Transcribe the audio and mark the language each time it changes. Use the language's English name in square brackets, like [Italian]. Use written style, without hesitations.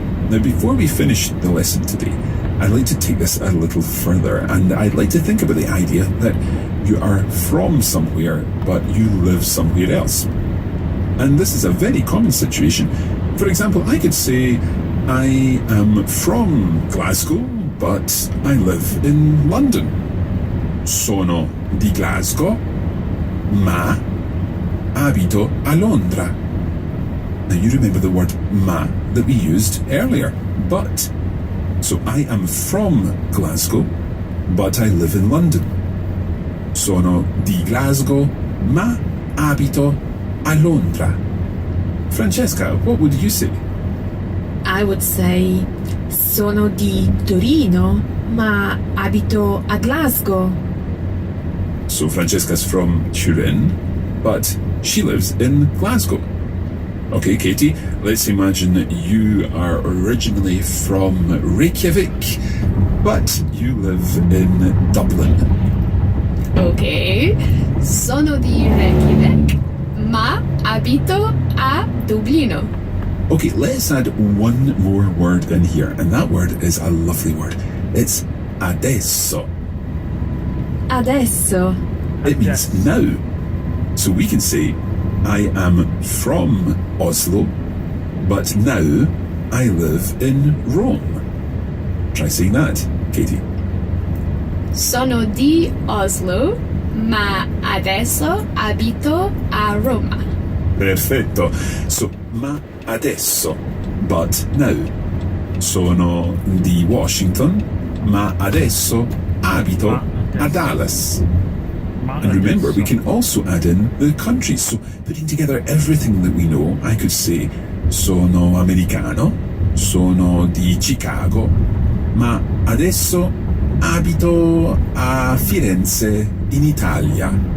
[English] Now, before we finish the lesson today, I'd like to take this a little further, and I'd like to think about the idea that you are from somewhere, but you live somewhere else. And this is a very common situation. For example, I could say, I am from Glasgow, but I live in London. [Italian] Sono di Glasgow, ma abito a Londra. [English] Now you remember the word ma that we used earlier, but. So I am from Glasgow, but I live in London. [Italian] Sono di Glasgow, ma abito a Londra. [English] Francesca, what would you say? I would say [Italian] sono di Torino, ma abito a Glasgow. [English] So Francesca's from Turin, but she lives in Glasgow. Okay, Katie, let's imagine that you are originally from Reykjavik, but you live in Dublin. Ok. [Italian] Sono di Reykjavik, ma abito a Dublino. [English] Okay, let's add one more word in here, and that word is a lovely word. [Italian] It's adesso. Adesso. [English] It means now. So we can say, I am from Oslo, but now I live in Rome. Try saying that, Katie. [Italian] Sono di Oslo, ma adesso abito a Roma. Perfetto. So, ma adesso, [English] but now. [Italian] Sono di Washington, ma adesso abito a Dallas. [English] And remember, we can also add in the countries. So, putting together everything that we know, I could say, [Italian] sono americano, sono di Chicago, ma adesso abito a Firenze, in Italia.